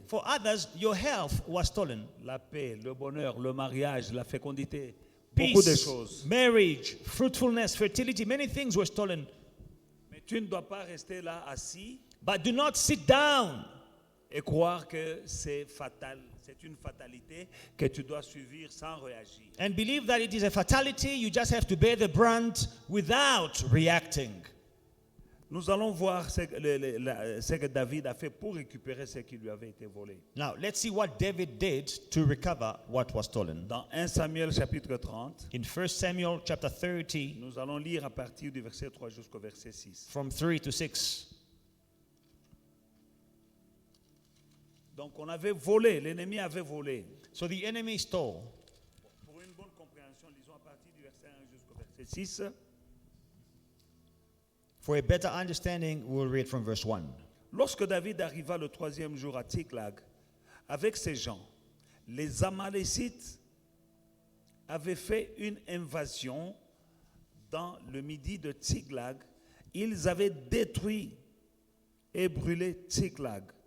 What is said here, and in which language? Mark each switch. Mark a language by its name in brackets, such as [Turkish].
[English] For others, your health was stolen. [French] la paix, le bonheur, le mariage, la fécondité. Beaucoup de [English] Peace, [French] choses. [English] marriage, fruitfulness, fertility, many things were stolen. [French] Mais tu ne dois pas rester là assis [English] But do not sit down [French] et croire que c'est fatal. C'est une fatalité que tu dois suivre sans réagir. [English] and believe that it is a fatality. You just have to bear the brunt without reacting. [French] Nous allons voir ce que David a fait pour récupérer ce qui lui avait été volé. [English] Now, let's see what David did to recover what was stolen. [French] Dans 1 Samuel chapitre 30, [English] In 1 Samuel chapter 30, [French] nous allons lire à partir du verset 3 jusqu'au verset 6. [English] from 3 to 6. [French] Donc on avait volé, l'ennemi avait volé. [English] So the enemy stole. [French] Pour une bonne compréhension, lisons à partir du verset 1 jusqu'au verset 6. [English] For a better understanding, we'll read from verse 1. [French] Lorsque David arriva le troisième jour à Tsiklag avec ses gens, les Amalécites avaient fait une invasion dans le midi de Tsiklag. Ils avaient détruit et brûlé Tsiklag.